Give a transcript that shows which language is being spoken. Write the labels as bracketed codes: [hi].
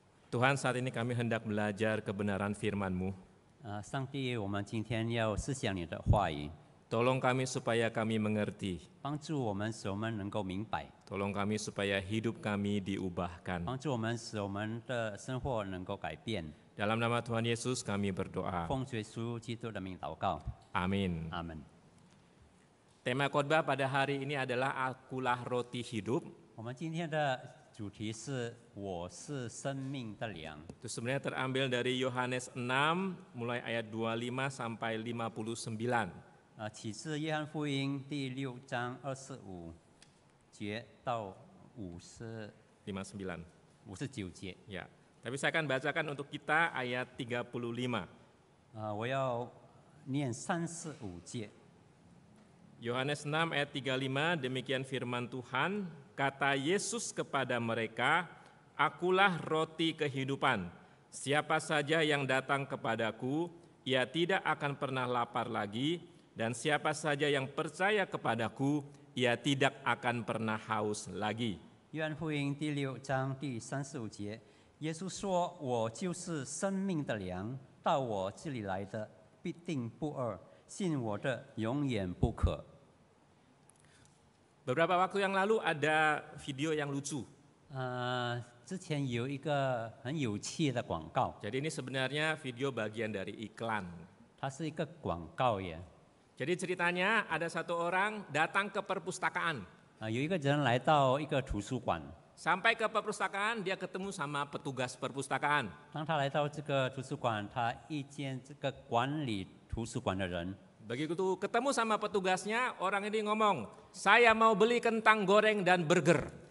[id] Tuhan, saat ini kami hendak belajar kebenaran firman-Mu. [zh] 上帝，我们今天要思想你的话语， [id] Tolong kami supaya kami mengerti. [zh] 帮助我们使我们能够明白， [id] Tolong kami supaya hidup kami diubahkan. [zh] 帮助我们使我们的生活能够改变。 [id] Dalam nama Tuhan Yesus kami berdoa. [zh] 奉耶稣基督的名祷告， [id] Amin. [zh] 阿门。 [id] Tema khotbah pada hari ini adalah Akulah Roti Hidup. [zh] 我们今天的主题是“我是生命的粮 [id] Itu sebenarnya terambil dari Yohanes 6 mulai ayat 25 sampai 59. ”。 [zh] 启示约翰福音第6章25节到59节。 [id] Ya. Tapi saya akan bacakan untuk kita ayat 35. [zh] 我要念35节。 [id] Yohanes 6 ayat 35, demikian firman Tuhan, kata Yesus kepada mereka, Akulah roti kehidupan, siapa saja yang datang kepadaku, ia tidak akan pernah lapar lagi, dan siapa saja yang percaya kepadaku, ia tidak akan pernah haus lagi. [zh] 约翰福音第6章第35节，耶稣说：“我就是生命的粮，到我这里来的必定不饿，信我的永远不渴。” [id] Beberapa waktu yang lalu ada video yang lucu. [zh] 之前有一个很有趣的广告， [id] Jadi ini sebenarnya video bagian dari iklan. [zh] 它是一个广告耶。 [id] Jadi ceritanya ada satu orang datang ke perpustakaan. [zh] 有一个人来到一个图书馆， [id] Sampai ke perpustakaan, dia ketemu sama petugas perpustakaan. [zh] 当他来到这个图书馆，他遇见这个管理图书馆的人。 [id] Begitu ketemu sama petugasnya, orang ini ngomong, saya mau beli kentang goreng dan burger.